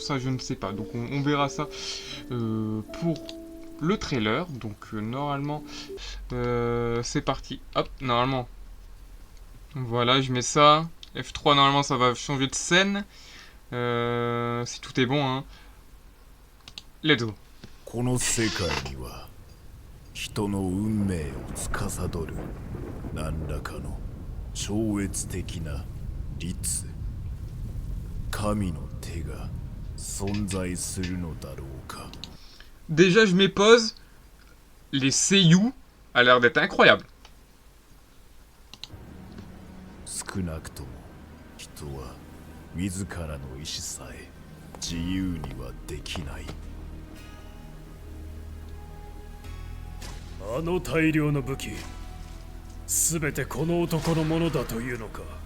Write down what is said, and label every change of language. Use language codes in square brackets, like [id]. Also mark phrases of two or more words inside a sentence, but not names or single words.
[fr] Ça, je ne sais pas. Donc on verra ça pour le trailer. Donc normalement, c'est parti. Hop, normalement. Voilà, je mets ça. F3, normalement, ça va changer de scène. Si tout est bon, hein. [en] Let's go. [ja] この世界には人の運命を司る何らかの超越的な律神の手が存在するのだろうか。 [fr] Déjà, je mets pause. Les seiyuu a l'air d'être incroyable. [ja] 少なくとも人は自らの意志さえ自由にはできない。あの大量の武器、すべてこの男のものだというのか。